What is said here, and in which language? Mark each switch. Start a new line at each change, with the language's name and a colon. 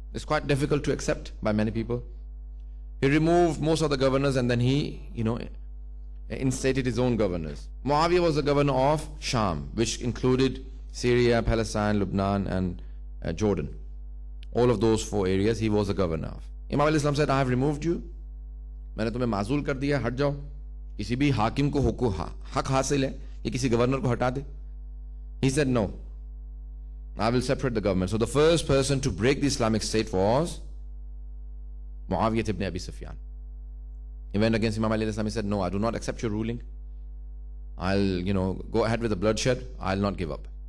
English: It's quite difficult to accept by many people. He removed most of the governors and then he, you know, instated his own governors. Muawiyah was the governor of Sham, which included Syria, Palestine, Lebanon, and Jordan. All of those 4 areas he was the governor of. Imam Ali said, I have removed you.
Hindi: मैंने तुम्हें माजूल कर दिया, हट जाओ. किसी भी हाकिम को हक हासिल है कि किसी गवर्नर को हटा दे.
English: He said, no, I will separate the government. So the first person to break the Islamic State was Muawiyah ibn Abi Sufyan. He went against Imam Ali. He said, no, I do not accept your ruling. I'll, you know, go ahead with the bloodshed. I'll not give up.